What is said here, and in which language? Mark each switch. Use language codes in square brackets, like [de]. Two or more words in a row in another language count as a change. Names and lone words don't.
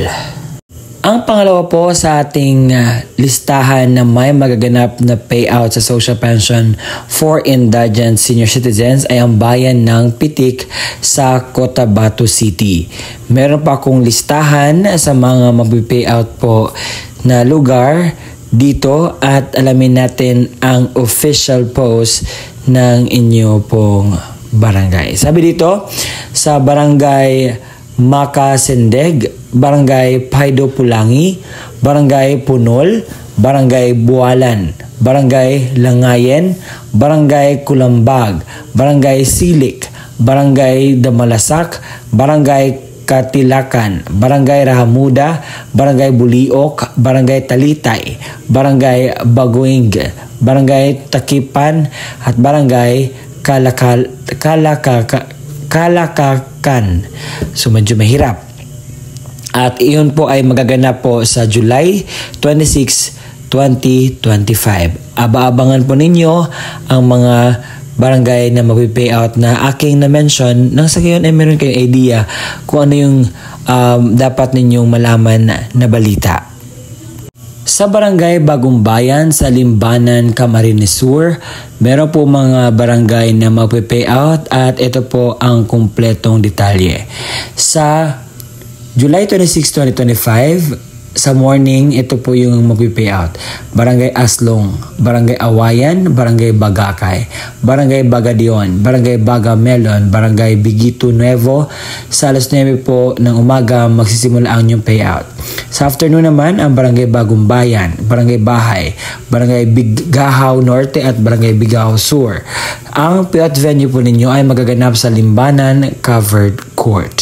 [tl] Ang pangalawa po sa ating listahan na may magaganap na payout sa social pension for indigent senior citizens ay ang bayan ng Pitik sa Cotabato City. Meron pa akong listahan sa mga mag-payout po na lugar dito at alamin natin ang official post ng inyo pong barangay. Sabi dito, sa Barangay Makasendeg, Barangay Paido Pulangi, Barangay Punol, Barangay Bualan, Barangay Langayen, Barangay Kulambag, Barangay Silik, Barangay Damalasak, Barangay Katilakan, Barangay Rahamuda, Barangay Buliok, Barangay Talitay, Barangay Baguing, Barangay Takipan at Barangay Kalakakan. So medyo mahirap. At iyon po ay magaganap po sa July 26, 2025. Aba-abangan po ninyo ang mga barangay na mag-payout na aking na-mention nang sa gayon ay meron kayong idea kung ano yung dapat ninyong malaman na balita. Sa Barangay Bagong Bayan sa Limbanan, Camarines Sur, meron po mga barangay na mag-payout at ito po ang kumpletong detalye. Sa July 26, 2025, sa morning, ito po yung mag-payout. Barangay Aslong, Barangay Awayan, Barangay Bagakay, Barangay Bagadion, Barangay Bagamelon, Barangay Bigito Nuevo. Sa alas 9 po ng umaga magsisimula ang inyong payout. Sa afternoon naman, ang Barangay Bagong Bayan, Barangay Bahay, Barangay Bigahaw Norte at Barangay Bigahaw Sur. Ang payout venue po ninyo ay magaganap sa Limbanan Covered Court.